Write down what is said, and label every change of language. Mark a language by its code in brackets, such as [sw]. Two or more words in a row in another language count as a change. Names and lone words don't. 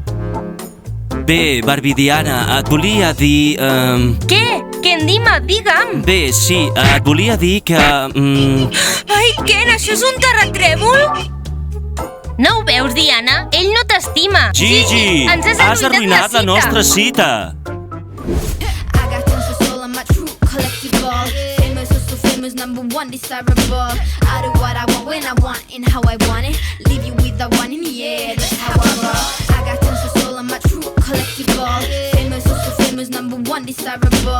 [ca] Bé, Barbie Diana, et volia dir... Què? Ken, digue'm. Bé, sí, et volia dir que... Ai, Ken, això és un terratrèmol? No ho veus, Diana? Ell no t'estima. Gigi, ens has arruïnat la nostra cita. [en] I got tons of soul on my true collectible. Famous, so famous, number one desirable. I do what I want when I want and how I want it. Leave you with the one in the air, that's how I roll. I got tons of soul on my true collectible. Famous, so famous, number one desirable.